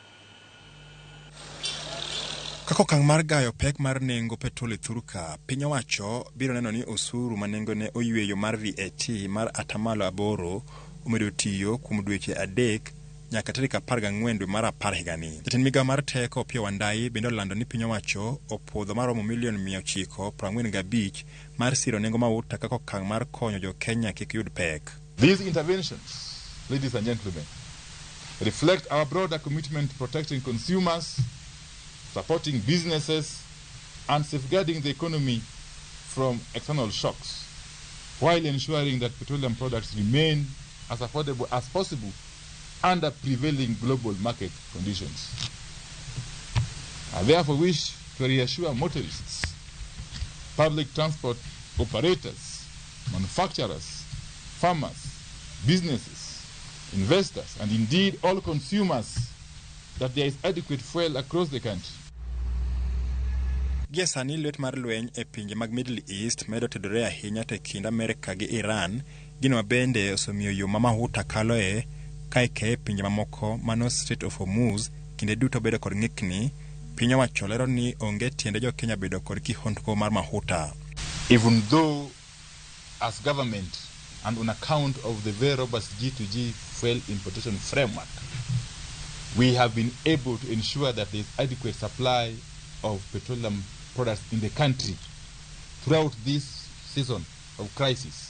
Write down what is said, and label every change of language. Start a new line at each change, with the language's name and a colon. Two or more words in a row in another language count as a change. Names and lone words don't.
Luo (Kenya and Tanzania): Kako okang' mar gayo pek mar nengo petrol e thur ka, piny owacho biro neno ni osuru ma nengone oyweyo mar VAT mar atamalo 8 omedo tiyo kuom dweche 3 nyaka tarik 14 dwe mar 10 higani. Jatend migawo mar teko Wandayi bende olando ni piny owacho opuodho maromo $945 mar siro nengo mauta kako okang' mar konyo Jo-Kenya kik yud pek.
English: These interventions, ladies and gentlemen, reflect our broader commitment to protecting consumers, supporting businesses, and safeguarding the economy from external shocks, while ensuring that petroleum products remain as affordable as possible under prevailing global market conditions. I therefore wish to reassure motorists, public transport operators, manufacturers, farmers, businesses, investors, and indeed all consumers that there is adequate fuel across the country.
Luo (Kenya and Tanzania): Gie sani lwet mar lweny e pinje mag Middle East medo tedore ahinya te kind Amerika gi Iran, gino ma bende osemiyo yo ma mauta kaloe kaike pinje mamoko mano Strait of Hormuz kinde duto bedo kod ng'ikni. Piny owacho lero ni onge tiende Jo-Kenya bedo kod kihondko mar mauta.
English: Even though as government and on account of the very robust G2G fuel importation framework, we have been able to ensure that there is adequate supply of petroleum products in the country throughout this season of crisis.